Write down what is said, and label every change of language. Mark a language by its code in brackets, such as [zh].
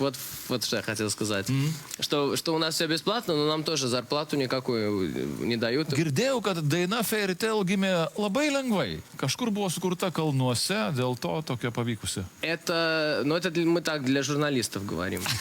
[ru] Вот что я хотел сказать. Что у нас все бесплатно, но нам тоже зарплату никакую не дают. [lt] Girdėjau, kad daina Fairy Tale gimė labai lengvai. Kažkur buvo sukurta kalnuose, dėl to tokia pavykusi. [ru] Это мы так для журналистов говорим.